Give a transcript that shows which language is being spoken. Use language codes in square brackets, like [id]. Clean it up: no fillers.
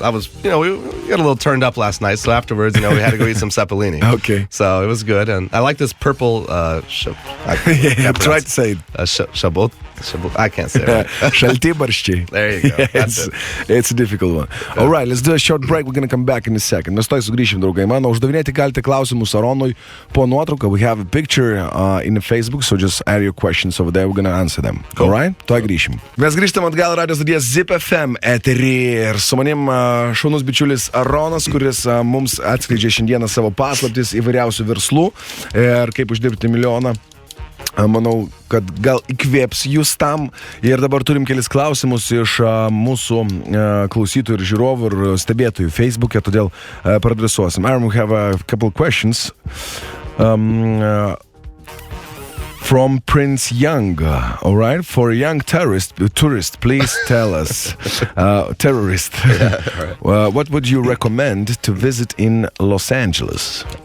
[en] We got a little turned up last night. So afterwards, we had to go eat some ceppolini. Okay. So it was good, and I like this purple. I tried to say it. Shabot. I can't say it. Right. [lt] Šaltibarščiai. [en] There you go. That's It's a difficult one. All right, let's do a short break. We're going to come back in a second. [lt] Mes toj sugrįšim, draugai mano. Uždavinėti galite klausimus Aaronui po nuotrauką. [en] We have a picture in the Facebook, so just add your questions over there. We're going to answer them. Cool. All right? [lt] Toj grįšim. Mes grįžtam atgal radio stoties Zip FM eterį ir su manim šaunus bičiulis Aaronas, kuris mums atskleidžia šiandieną savo paslaptis įvairiausių verslų ir kaip uždirbti milijoną. Manau, kad gal įkvėps jūs tam. Ir dabar turim kelis klausimus iš mūsų klausytojų ir žiūrovų ir stebėtojų Facebook'e, todėl pradresuosim. [en] Aaron, we have a couple of questions. From Prince Young, all right? For a young tourist, please tell us, terrorist, what would you recommend to visit in Los Angeles?